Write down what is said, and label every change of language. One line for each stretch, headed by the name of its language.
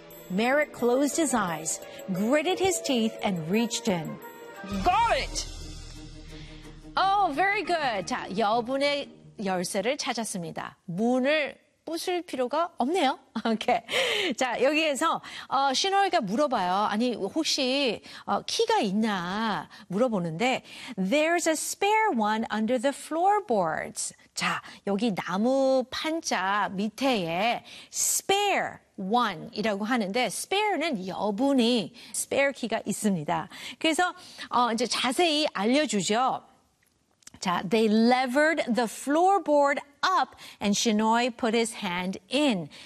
English: Merritt closed his eyes, gritted his teeth, and reached in. Got it! Oh, very good.
Korean: 자, 여분의 열쇠를 찾았습니다. 문을 부술 필요가 없네요.
English: 오케이. Okay.
Korean: 자, 여기에서 시노이가 물어봐요.
English: 아니, 혹시 키가 있나 물어보는데 There's a spare one under the floorboards.
Korean: 자, 여기 나무 판자 밑에에 spare one 이라고 하는데 spare는 여분이 spare 키가 있습니다. 그래서 이제 자세히 알려주죠.
English: 자, they levered the floorboard up and Shinoi put his hand in.